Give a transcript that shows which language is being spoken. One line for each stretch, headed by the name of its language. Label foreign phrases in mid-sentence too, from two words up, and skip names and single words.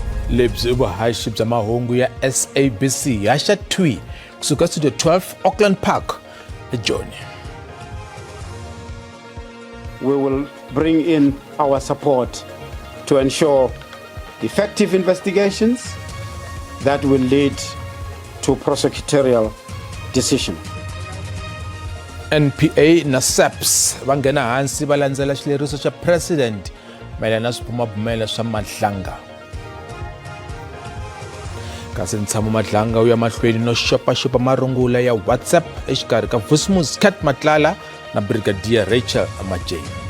Tsonga: lebyi vuhaxi bya mahungu ya SABC haxa twi kusuka studio 12 Auckland Park eJoni.
English: We will bring in our support to ensure effective investigations that will lead to prosecutorial decision.
Tsonga: NPA na SAPS va nghena hansi va landzela xileriso xa president mayelana na swibumabumelo swa Madlanga. Kasi Ntshamo Madlanga u ya mahlweni no xopaxopa marungula ya WhatsApp exikarhi ka Vusimuzi Cat Matlala na Brigadier Rachel Amajei.